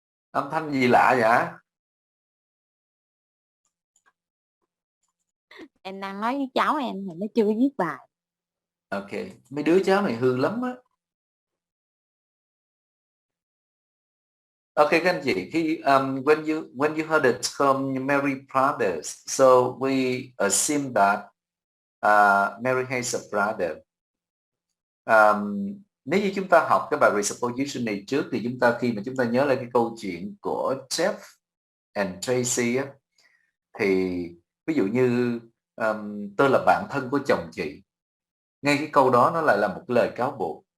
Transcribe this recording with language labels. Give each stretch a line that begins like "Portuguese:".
Vietnamese: Âm thanh gì lạ vậy? Em đang nói với cháu em thì nó chưa viết bài. Ok, mấy đứa cháu này hư lắm á. Okay, các anh chị,
English: khi when you heard the term Mary brothers, so we assume that Mary has a brother.
Vietnamese: Nếu như chúng ta học cái bài presupposition này trước thì chúng ta khi mà chúng ta nhớ lại cái câu chuyện của Jeff and Tracy á, thì ví dụ như tôi là bạn thân của chồng chị, ngay cái câu đó nó lại là một lời cáo buộc.